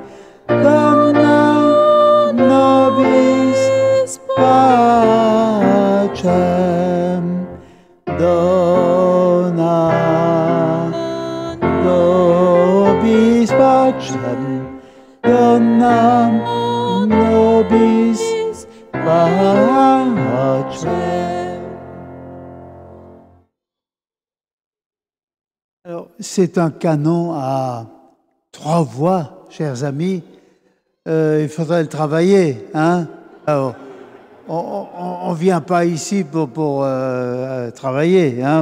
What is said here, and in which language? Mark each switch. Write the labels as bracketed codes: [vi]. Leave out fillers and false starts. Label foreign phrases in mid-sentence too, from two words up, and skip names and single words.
[la] Dona nobis pacem. Dona nobis pacem. dona nobis pacem. [fr] Alors, c'est un canon à 3 voix, chers amis. Il faudrait le travailler, hein? Alors, on ne vient pas ici pour travailler, hein?